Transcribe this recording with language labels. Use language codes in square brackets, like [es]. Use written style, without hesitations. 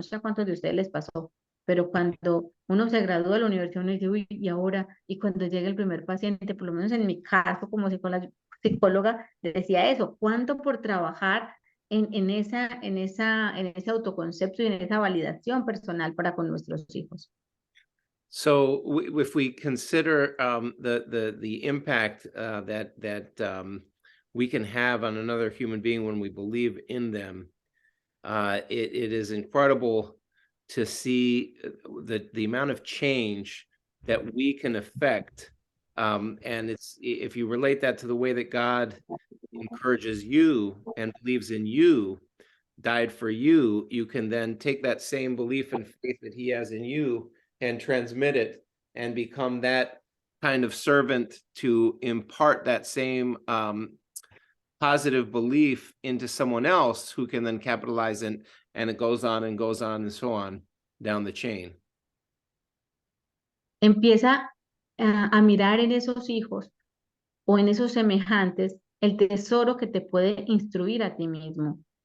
[es] No sé a cuántos de ustedes les pasó, pero cuando uno se gradúa de la universidad, uno dice, uy, ¿y ahora? Y cuando llega el primer paciente, por lo menos en mi caso como psicóloga, decía eso, ¿cuánto por trabajar en ese autoconcepto y en esa validación personal para con nuestros hijos? [en] So if we consider the impact that we can have on another human being when we believe in them, it is incredible to see the amount of change that we can affect. And if you relate that to the way that God encourages you and believes in you, died for you, you can then take that same belief and faith that he has in you and transmit it and become that kind of servant to impart that same positive belief into someone else who can then capitalize it, and it goes on and goes on and so on down the chain. [es] Empieza a mirar en esos hijos o en esos semejantes el tesoro que te puede instruir a ti mismo.